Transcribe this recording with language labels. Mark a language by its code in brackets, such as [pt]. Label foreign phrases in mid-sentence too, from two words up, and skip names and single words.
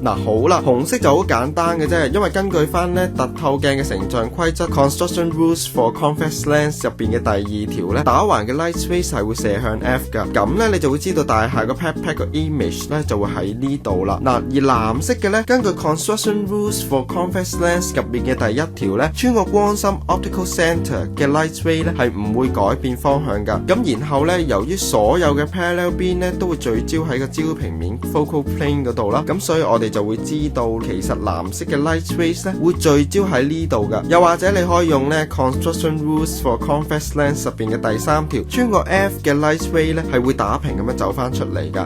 [yue] 嗱，好啦，紅色就好簡單嘅啫，因為根據翻呢凸透鏡嘅成像規則 [en] Construction Rules for Convex Lens [yue] 入邊嘅第二條呢，打橫嘅 [en] light rays [yue] 係會射向 F 噶，咁呢，你就會知道大廈個 pat 個 image 呢就會喺呢度啦。嗱，而藍色嘅呢，根據 [en] Construction Rules for Convex Lens [yue] 入邊嘅第一條呢，穿過光心 [en] optical center [yue] 嘅 [en] light ray [yue] 呢係唔會改變方向噶。咁然後呢，由於所有嘅 parallel 邊呢都會聚焦喺個焦平面 [en] focal plane [yue] 嗰度啦，咁所以我哋就會知道其實藍色嘅 [en] light rays [yue] 呢會聚焦喺呢度噶。又或者你可以用呢 [en] Construction Rules for Convex Lens [yue] 入邊嘅第三條，穿過 F 嘅 [en] light ray [yue] 呢係會打平咁樣走翻出嚟噶。